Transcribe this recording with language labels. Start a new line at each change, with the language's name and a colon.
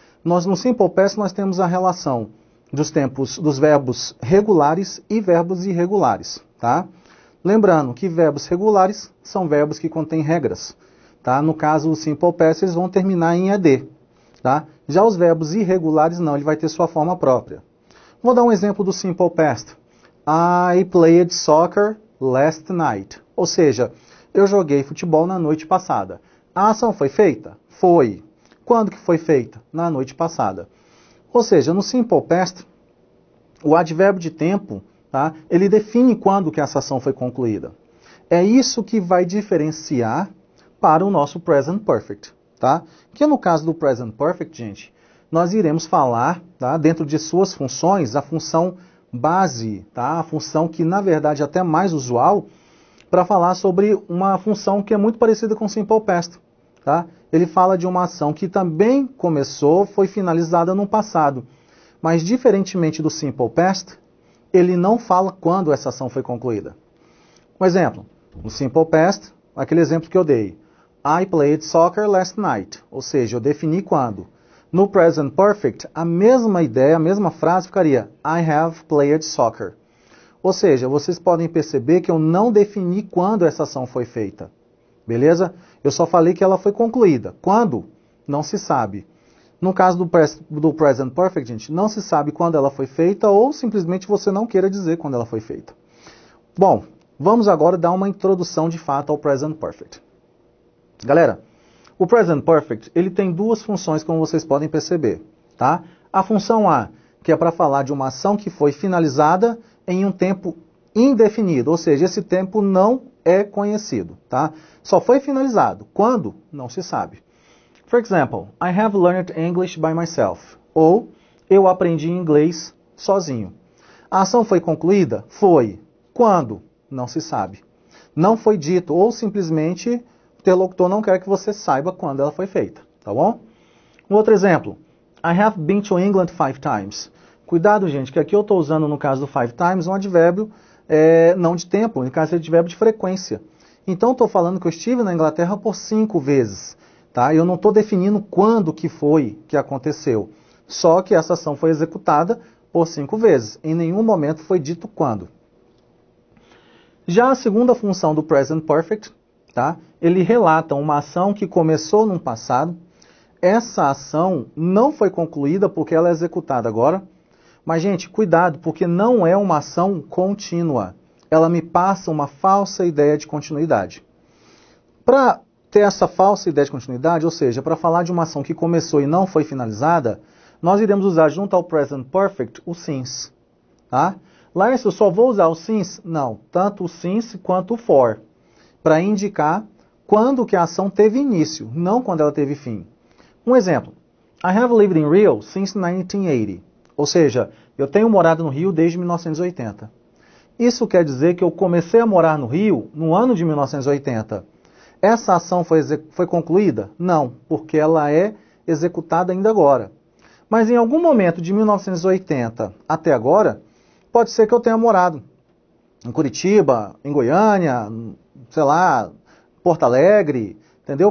Portuguese: No Simple Past nós temos a relação dos verbos regulares e verbos irregulares, tá? Lembrando que verbos regulares são verbos que contêm regras, tá? No caso, o Simple Past, eles vão terminar em ED, tá? Já os verbos irregulares não, ele vai ter sua forma própria. Vou dar um exemplo do Simple Past.
English: I played soccer last night.
Portuguese: Ou seja, eu joguei futebol na noite passada. A ação foi feita? Foi. Quando que foi feita? Na noite passada. Ou seja, no Simple Past, o advérbio de tempo, tá, ele define quando que essa ação foi concluída. É isso que vai diferenciar para o nosso Present Perfect, tá? Que no caso do Present Perfect, gente, nós iremos falar, tá, dentro de suas funções, a função base, tá? A função que, na verdade, é até mais usual, para falar sobre uma função que é muito parecida com o Simple Past, tá? Ele fala de uma ação que também começou, foi finalizada no passado. Mas, diferentemente do Simple Past, ele não fala quando essa ação foi concluída. Um exemplo, no Simple Past, aquele exemplo que eu dei.
English: I played soccer last night.
Portuguese: Ou seja, eu defini quando. No Present Perfect, a mesma ideia, a mesma frase ficaria
English: I have played soccer.
Portuguese: Ou seja, vocês podem perceber que eu não defini quando essa ação foi feita. Beleza? Eu só falei que ela foi concluída. Quando? Não se sabe. No caso do Present Perfect, gente, não se sabe quando ela foi feita ou simplesmente você não queira dizer quando ela foi feita. Bom, vamos agora dar uma introdução de fato ao Present Perfect. Galera, o Present Perfect, ele tem duas funções, como vocês podem perceber, tá? A função A, que é para falar de uma ação que foi finalizada em um tempo indefinido, ou seja, esse tempo não é conhecido, tá? Só foi finalizado. Quando? Não se sabe.
English: For example, I have learned English by myself.
Portuguese: Ou, eu aprendi inglês sozinho. A ação foi concluída? Foi. Quando? Não se sabe. Não foi dito, ou simplesmente o interlocutor não quer que você saiba quando ela foi feita, tá bom? Um outro exemplo.
English: I have been to England 5 times.
Portuguese: Cuidado, gente, que aqui eu estou usando, no caso do 5 times, um advérbio não de tempo, no caso é advérbio de frequência. Então, estou falando que eu estive na Inglaterra por 5 vezes. Tá? Eu não estou definindo quando que foi que aconteceu. Só que essa ação foi executada por 5 vezes. Em nenhum momento foi dito quando. Já a segunda função do Present Perfect, tá? Ele relata uma ação que começou no passado. Essa ação não foi concluída porque ela é executada agora. Mas, gente, cuidado, porque não é uma ação contínua. Ela me passa uma falsa ideia de continuidade. Para ter essa falsa ideia de continuidade, ou seja, para falar de uma ação que começou e não foi finalizada, nós iremos usar junto ao Present Perfect o since. Tá? Laércio, eu só vou usar o since? Não, tanto o since quanto o for, para indicar quando que a ação teve início, não quando ela teve fim. Um exemplo,
English: I have lived in Rio since 1980.
Portuguese: Ou seja, eu tenho morado no Rio desde 1980. Isso quer dizer que eu comecei a morar no Rio no ano de 1980. Essa ação foi concluída? Não, porque ela é executada ainda agora. Mas em algum momento de 1980 até agora, pode ser que eu tenha morado em Curitiba, em Goiânia, sei lá, Porto Alegre, entendeu?